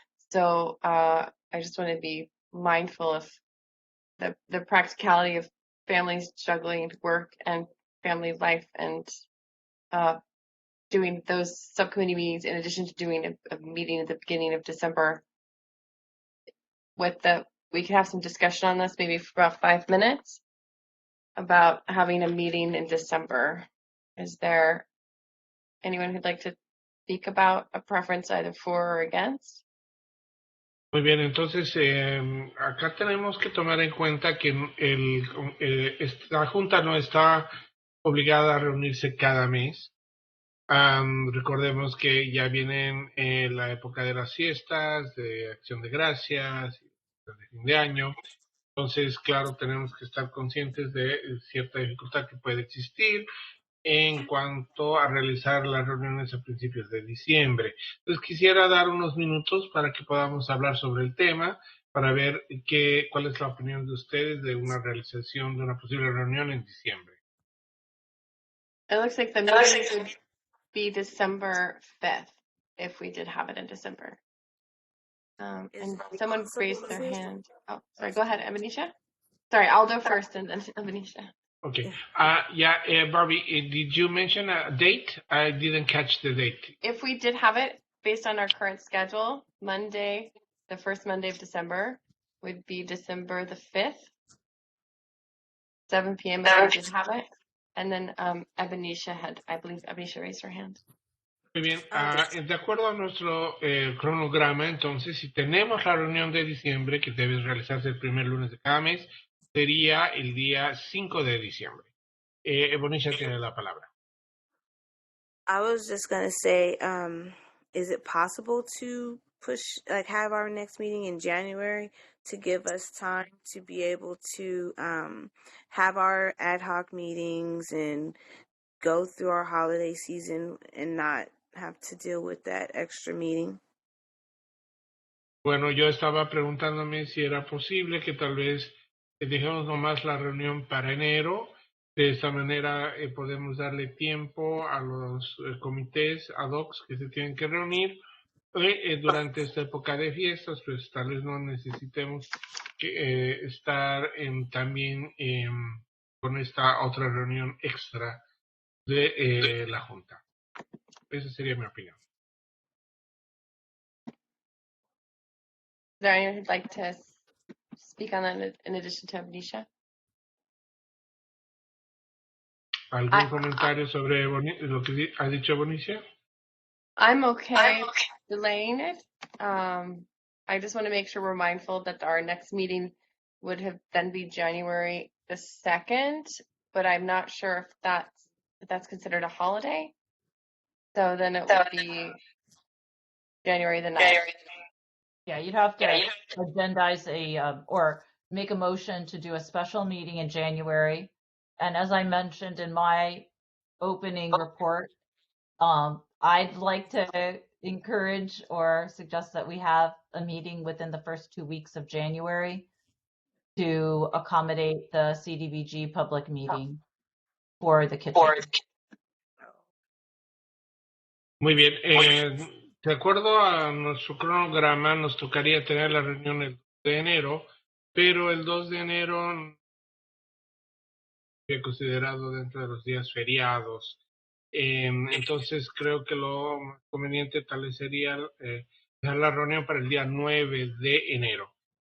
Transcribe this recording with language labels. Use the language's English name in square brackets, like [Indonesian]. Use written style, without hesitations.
[English] So I just want to be mindful of the practicality of families juggling work and family life and doing those subcommittee meetings in addition to doing a meeting at the beginning of December. We could have some discussion on this, maybe for about 5 minutes, about having a meeting in December. Is there anyone who'd like to speak about a preference either for or against? [Spanish] Muy bien, entonces acá tenemos que tomar en cuenta que esta junta no está obligada a reunirse cada mes. Recordemos que ya vienen la época de las fiestas, de Acción de Gracias, de fin de año. Entonces, claro, tenemos que estar conscientes de cierta dificultad que puede existir en cuanto a realizar las reuniones a principios de diciembre. Entonces, quisiera dar unos minutos para que podamos hablar sobre el tema, para ver cuál es la opinión de ustedes de una realización de una posible reunión en diciembre. [English] It looks like the meeting would be December 5th if we did have it in December. And someone raised their hand. Oh, sorry. Go ahead, Abenisha. Sorry, Aldo first and then Abenisha. Okay. Barbie, did you mention a date? I didn't catch the date. If we did have it based on our current schedule, Monday, the first Monday of December would be December the 5th, 7 p.m. if we did have it. And then I believe Abenisha raised her hand. [Spanish] Muy bien, de acuerdo a nuestro cronograma, entonces, si tenemos la reunión de diciembre, que debe realizarse el primer lunes de cada mes, sería el día 5 de diciembre. Bonisha tiene la palabra. [English] I was just going to say, is it possible to have our next meeting in January to give us time to be able to have our ad hoc meetings and go through our holiday season and not have to deal with that extra meeting? [Spanish] Bueno, yo estaba preguntándome si era posible que tal vez dejemos nomás la reunión para enero. De esta manera podemos darle tiempo a los comités ad hoc que se tienen que reunir. Durante esta época de fiestas, pues tal vez no necesitemos estar también con esta otra reunión extra de la Junta. Esa sería mi opinión. [English] Is there anyone who'd like to speak on that in addition to Abenisha? [Spanish] ¿Algún comentario sobre lo que ha dicho Bonicia? [English] I'm okay delaying it. I just want to make sure we're mindful that our next meeting would have then be January the 2nd, but I'm not sure if that's considered a holiday. So then it would be January the 9th. Yeah, you'd have to agendize or make a motion to do a special meeting in January. And as I mentioned in my opening report, I'd like to encourage or suggest that we have a meeting within the first 2 weeks of January to accommodate the CDBG public meeting for the kitchen. [Spanish] Muy bien. De acuerdo a nuestro cronograma, nos tocaría tener la reunión el 2 de enero, pero el 2 de enero es considerado dentro de los días feriados. Entonces creo que lo más conveniente tal vez sería dejar la reunión para el día 9 de enero.